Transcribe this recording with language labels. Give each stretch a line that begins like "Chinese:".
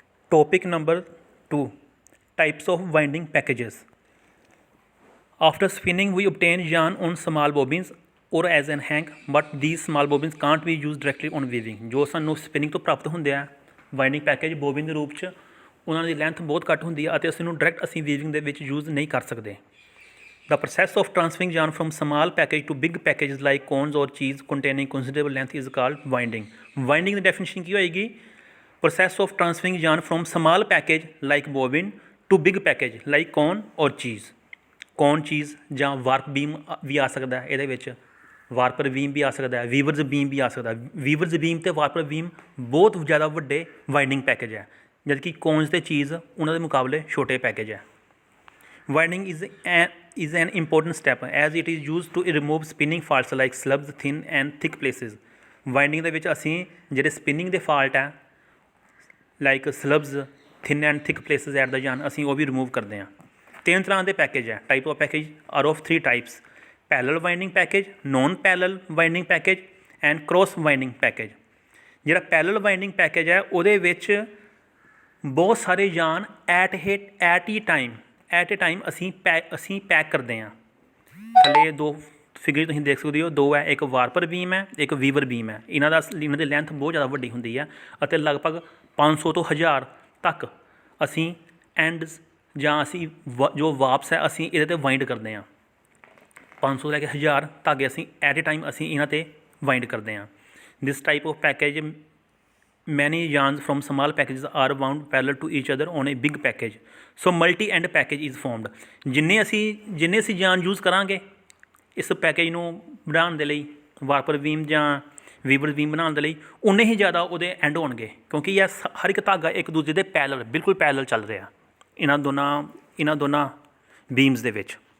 English: Topic number 2, Types of winding packages. After spinning, we obtain yarn on small bobbins or as an hank, but these small bobbins can't be used directly on weaving.
Punjabi: ਜੋ ਸਾਨੂੰ spinning ਤੋਂ ਪ੍ਰਾਪਤ ਹੁੰਦੇ ਆ winding package bobbin ਦੇ ਰੂਪ 'ਚ, ਉਹਨਾਂ ਦੀ ਲੈਂਥ ਬਹੁਤ ਘੱਟ ਹੁੰਦੀ ਆ ਅਤੇ ਅਸੀਂ ਨੂੰ ਡਾਇਰੈਕਟ ਅਸੀਂ ਵੀਵਿੰਗ ਦੇ ਵਿੱਚ ਯੂਜ਼ ਨਹੀਂ ਕਰ ਸਕਦੇ.
English: The process of transferring yarn from small package to big packages like cones or cheese containing considerable length is called winding.
Punjabi: Winding ਦੀ definition ਕੀ ਹੋਏਗੀ?
English: Process of transferring yarn from small package like bobbin to big package like cone or cheese.
Punjabi: Cone cheese ਜਾਂ warp ਬੀਮ ਵੀ ਆ ਸਕਦਾ ਇਹਦੇ ਵਿੱਚ, ਵਾਰਪਰ ਬੀਮ ਵੀ ਆ ਸਕਦਾ, ਵੀਵਰਜ਼ ਬੀਮ ਵੀ ਆ ਸਕਦਾ. ਵੀਵਰਜ਼ ਬੀਮ ਅਤੇ ਵਾਰਪਰ ਬੀਮ ਬਹੁਤ ਜ਼ਿਆਦਾ ਵੱਡੇ ਵਾਈਂਡਿੰਗ ਪੈਕੇਜ ਹੈ, ਜਦਕਿ ਕੋਨਸ ਅਤੇ ਚੀਜ਼ ਉਹਨਾਂ ਦੇ ਮੁਕਾਬਲੇ ਛੋਟੇ ਪੈਕੇਜ ਹੈ.
English: Winding is an important step as it is used to remove spinning faults like slubs, thin and thick places.
Punjabi: Winding ਦੇ ਵਿੱਚ ਅਸੀਂ ਜਿਹੜੇ ਸਪਿਨਿੰਗ ਦੇ ਫਾਲਟ ਹੈ
English: like slubs, thin and thick places at the yarn
Punjabi: ਅਸੀਂ ਉਹ ਵੀ remove ਕਰਦੇ ਹਾਂ. 3 ਤਰ੍ਹਾਂ ਦੇ ਪੈਕੇਜ ਹੈ.
English: Type of package are of 3 types: parallel winding package, non parallel winding package and cross winding package.
Punjabi: ਜਿਹੜਾ ਪੈਰਲਲ ਵਾਈਂਡਿੰਗ ਪੈਕੇਜ ਹੈ ਉਹਦੇ ਵਿੱਚ ਬਹੁਤ ਸਾਰੇ yarn
English: at a time
Punjabi: ਅਸੀਂ ਪੈਕ ਕਰਦੇ ਹਾਂ. ਥੱਲੇ 2 ਫਿਗਰ ਤੁਸੀਂ ਦੇਖ ਸਕਦੇ ਹੋ, 2 ਹੈ, ਇੱਕ ਵਾਰਪਰ ਬੀਮ ਹੈ, ਇੱਕ ਵੀਵਰ ਬੀਮ ਹੈ. ਇਹਨਾਂ ਦੀ ਲੈਂਥ ਬਹੁਤ ਜ਼ਿਆਦਾ ਵੱਡੀ ਹੁੰਦੀ ਹੈ ਅਤੇ ਲਗਭਗ 500 ਤੋਂ 1000 ਤੱਕ ਅਸੀਂ ਐਂਡਸ ਜਾਂ ਅਸੀਂ ਜੋ ਵਾਪਸ ਹੈ ਅਸੀਂ ਇਹਦੇ 'ਤੇ ਵਾਈਂਡ ਕਰਦੇ ਹਾਂ. 500 ਲੈ ਕੇ 1000 ਧਾਗੇ ਅਸੀਂ
English: at a time
Punjabi: ਅਸੀਂ ਇਹਨਾਂ 'ਤੇ ਵਾਈਂਡ ਕਰਦੇ ਹਾਂ.
English: This type of package many yarns from small packages are wound parallel to each other on a big package, so multi end package is formed.
Punjabi: ਜਿੰਨੇ ਅਸੀਂ yarn यूज़ ਕਰਾਂਗੇ ਇਸ ਪੈਕੇਜ ਨੂੰ ਬਣਾਉਣ ਦੇ ਲਈ, ਵਾਰਪਰ ਬੀਮ ਜਾਂ ਵੀਵਰ ਬੀਮ ਬਣਾਉਣ ਦੇ ਲਈ, ਉਨੇ ਹੀ ਜ਼ਿਆਦਾ ਉਹਦੇ ਐਂਡ ਹੋਣਗੇ ਕਿਉਂਕਿ ਇਹ ਹਰ ਇੱਕ ਧਾਗਾ ਇੱਕ ਦੂਜੇ ਦੇ ਬਿਲਕੁਲ ਪੈਰਲਲ ਚੱਲ ਰਿਹਾ ਇਹਨਾਂ ਦੋਨਾਂ ਬੀਮਸ ਦੇ ਵਿੱਚ.